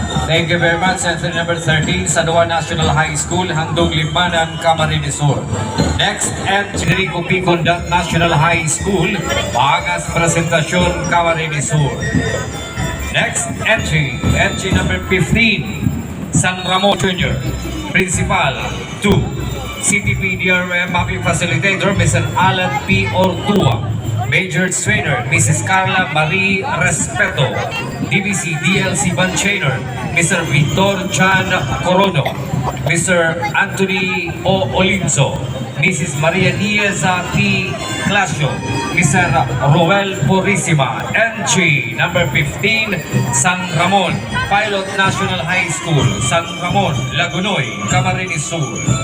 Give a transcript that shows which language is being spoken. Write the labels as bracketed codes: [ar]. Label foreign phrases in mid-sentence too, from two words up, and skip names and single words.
[en] Thank you very much. Entry number 13, San Juan National High School, Handong Limanan, Camarines Sur. Next, entry Copicon National High School, Bagas Presentasyon, Camarines Sur. Next, entry number 15, San Ramon Jr., Principal, 2, CTP DRRM MAPEH Facilitator, Mr. Alan P. Ortua. Major Trainer, Mrs. Carla Marie Respeto. DBC DLC Band Trainer, Mr. Victor Chan Corono. Mr. Anthony O. Olinzo. Mrs. Maria Nieza P. Clasio. Mr. Roel Purisima. Entry number 15, San Ramon Pilot National High School, San Ramon, Lagunoy, Camarines Sur.